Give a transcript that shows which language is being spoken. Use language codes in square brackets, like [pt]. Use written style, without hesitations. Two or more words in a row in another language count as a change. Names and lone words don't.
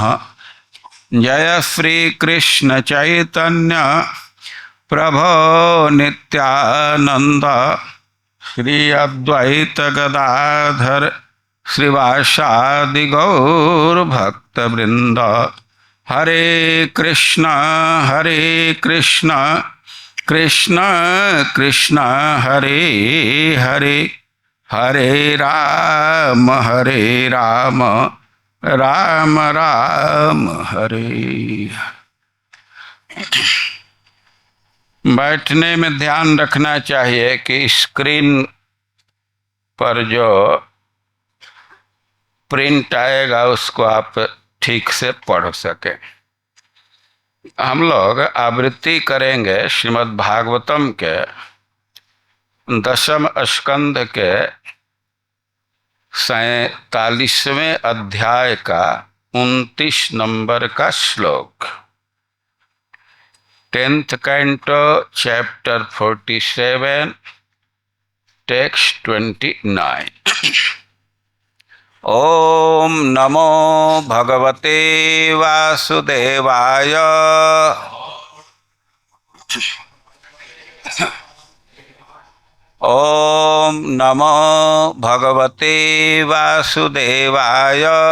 [sa] जय श्री कृष्ण चैतन्य प्रभो नित्यानंद श्री अद्वैत गदाधर श्रीवासादि गौर भक्तवृंद। हरे कृष्ण कृष्ण कृष्ण हरे हरे, हरे राम राम राम हरे। [hi] बैठने में ध्यान रखना चाहिए कि स्क्रीन पर जो प्रिंट आएगा उसको आप ठीक से पढ़ सके। हम लोग आवृत्ति करेंगे श्रीमद् भागवतम के 10वें स्कंद के 47वें अध्याय का 29 नंबर का श्लोक। [en] 10th canto chapter 47 text 29। [sa] ओम नमो भगवते वासुदेवाय। ओम नमो भगवते वासुदेवाय।